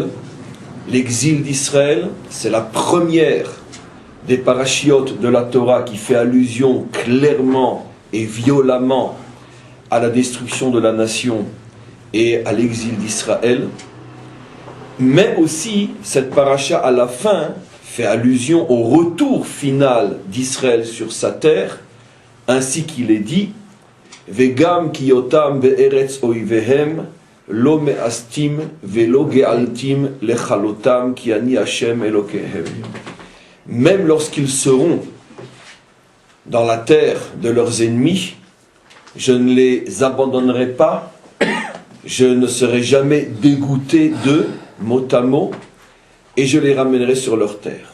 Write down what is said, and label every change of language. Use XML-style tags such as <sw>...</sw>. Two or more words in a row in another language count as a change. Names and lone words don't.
<fr>L'exil d'Israël, c'est la première des parachiotes de la Torah qui fait allusion clairement et violemment à la destruction de la nation et à l'exil d'Israël. Mais aussi, cette paracha à la fin fait allusion au retour final d'Israël sur sa terre, ainsi qu'il est dit «</fr> <he>וגם כי יותם בארץ איביהם » לא מאסתים ולא געלתים לכלתם כי אני השם אלהיהם.</he> <fr>Même lorsqu'ils seront dans la terre de leurs ennemis, je ne les abandonnerai pas, je ne serai jamais dégoûté d'eux, mot à mot, et je les ramènerai sur leur terre.</fr>